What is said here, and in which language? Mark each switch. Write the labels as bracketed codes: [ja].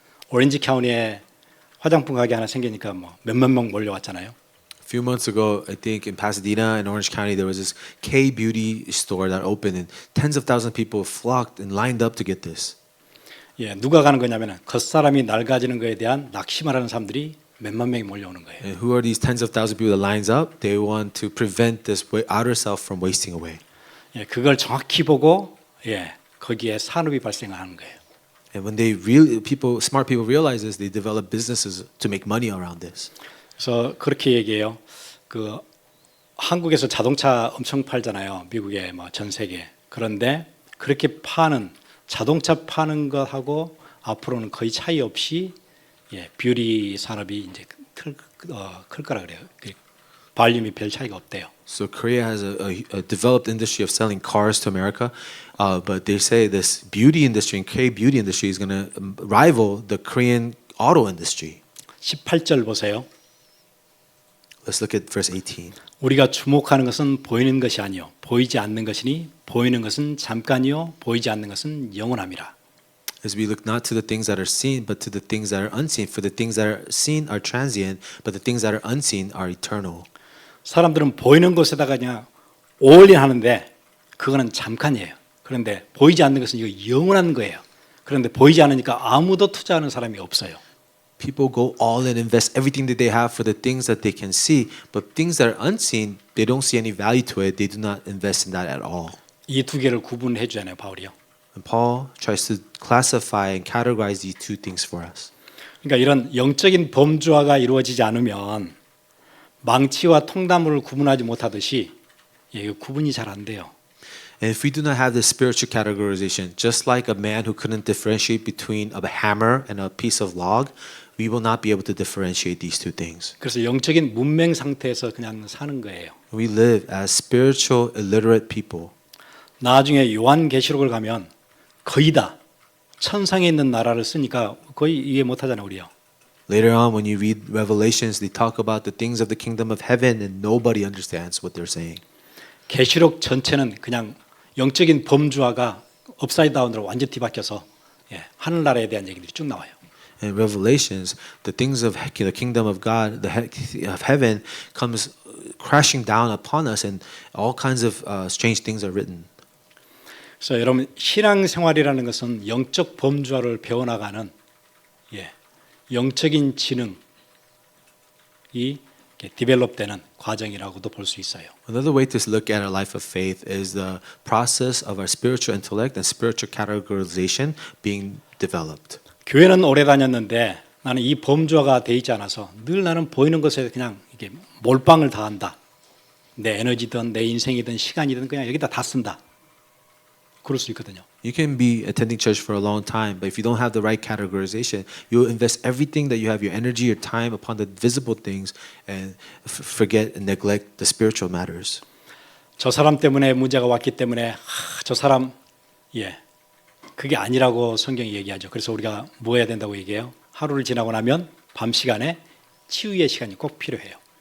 [ko] 오렌지 카운티에 화장품 가게 하나 생기니까 뭐 몇만 명 몰려왔잖아요. [en] A few months ago, I think in Pasadena and Orange County, there was this K beauty store that opened, and tens of thousands of people flocked and lined up to get this. [ko] 예, 누가 가는 거냐면은 겉사람이 낡아지는 거에 대한 낙심하라는 사람들이 몇만 명이 몰려오는 거예요. [en] And who are these tens of thousands of people that lines up? They want to prevent this outer self from wasting away. [ko] 예, 그걸 정확히 보고 거기에 산업이 발생하는 거예요. [en] And when smart people realize this, they develop businesses to make money around this. [ko] 그래서 그렇게 얘기해요. 한국에서 자동차 엄청 팔잖아요. 미국에 뭐 전 세계. 그런데 그렇게 파는 자동차 파는 것하고 앞으로는 거의 차이 없이 뷰티 산업이 이제 클 거라 그래요. 발륨이 별 차이가 없대요. [en] So Korea has a developed industry of selling cars to America, but they say this beauty industry and K beauty industry is going to rival the Korean auto industry. [ko] 18절 보세요. [en] Let's look at verse 18. [ko] 우리가 주목하는 것은 보이는 것이 아니요 보이지 않는 것이니 보이는 것은 잠깐이요 보이지 않는 것은 영원함이라. [en] As we look not to the things that are seen, but to the things that are unseen. For the things that are seen are transient, but the things that are unseen are eternal. [ko] 사람들은 보이는 것에다가 그냥 올인 하는데 그거는 잠깐이에요. 그런데 보이지 않는 것은 이거 영원한 거예요. 그런데 보이지 않으니까 아무도 투자하는 사람이 없어요. [en] People go all in, invest everything that they have for the things that they can see, but things that are unseen, they don't see any value to it. They do not invest in that at all. [ko] 이 두 개를 구분해 주잖아요, 바울이요. [en] And Paul tries to classify and categorize these two things for us. [ko] 그러니까 이런 영적인 범주화가 이루어지지 않으면 망치와 통나무를 구분하지 못하듯이 구분이 잘 안 돼요. [en] And if we do not have this spiritual categorization, just like a man who couldn't differentiate between a hammer and a piece of log, we will not be able to differentiate these two things. [ko] 그래서 영적인 문맹 상태에서 그냥 사는 거예요. [en] We live as spiritual illiterate people. [ko] 나중에 요한계시록을 가면 거의 다 천상에 있는 나라를 쓰니까 거의 이해 못하잖아요, 우리요. [en] Later on, when you read Revelations, they talk about the things of the kingdom of heaven, and nobody understands what they're saying. [ko] 계시록 전체는 그냥 영적인 범주화가 업사이드 다운으로 완전히 뒤바뀌어서 하늘나라에 대한 얘기들이 쭉 나와요. [en] In Revelations, the things of the kingdom of God, of heaven, comes crashing down upon us, and all kinds of strange things are written. [ko] 그래서 여러분 신앙생활이라는 것은 영적 범주화를 배워나가는 영적인 지능이 디벨롭되는 과정이라고도 볼 수 있어요. [en] Another way to look at our life of faith is the process of our spiritual intellect and spiritual categorization being developed. [ko] 교회는 오래 다녔는데 나는 이 범주화가 돼 있지 않아서 늘 나는 보이는 것에 그냥 이게 몰빵을 다 한다. 내 에너지든 내 인생이든 시간이든 그냥 여기다 다 쓴다. 그럴 수 있거든요. [en] You can be attending church for a long time, but if you don't have the right categorization, you'll invest everything that you have, your energy, your time, upon the visible things, and forget and neglect the spiritual matters. [ko] 저 사람 때문에 문제가 왔기 때문에 저 사람 그게 아니라고 성경이 얘기하죠. 그래서 우리가 뭐 해야 된다고 얘기해요? 하루를 지나고 나면 밤 시간에 치유의 시간이 꼭 필요해요.